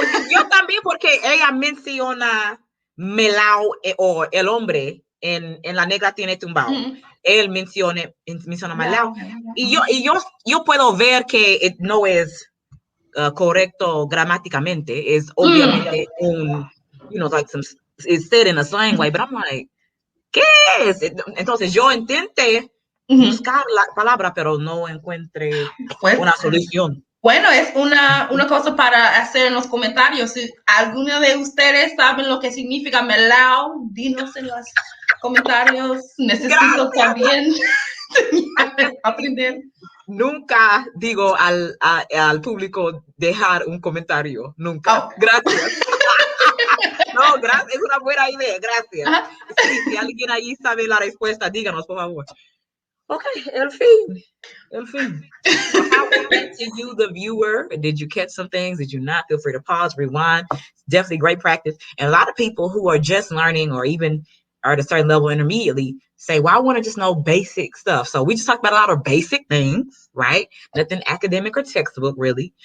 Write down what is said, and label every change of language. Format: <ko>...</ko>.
<es>Yo también, porque ella menciona melao o el hombre en la negra tiene tumbao. Él menciona melao. Y yo puedo ver que no es correcto gramáticamente. Es obviamente un,</es> <en>like it's said in a slang way, but I'm like,</en> <es>¿qué es? Entonces yo intenté buscar la palabra, pero no encontré Pues, una solución. bueno, es una cosa para hacer en los comentarios. Si alguno de ustedes saben lo que significa melao, dinos en los comentarios. Necesito Gracias. también aprender. Nunca digo al público dejar un comentario, nunca. Oh. Gracias. No, gracias, es una buena idea, gracias. Ajá. Sí, si alguien ahí sabe la respuesta, díganos, por favor. Okay, el fin.</es> <en>So how went to you, the viewer? Did you catch some things? Did you not? Feel free to pause, rewind. It's definitely great practice. And a lot of people who are just learning or even are at a certain level intermediately say, well, I want to just know basic stuff. So we just talked about a lot of basic things, right? Nothing academic or textbook, really.</en>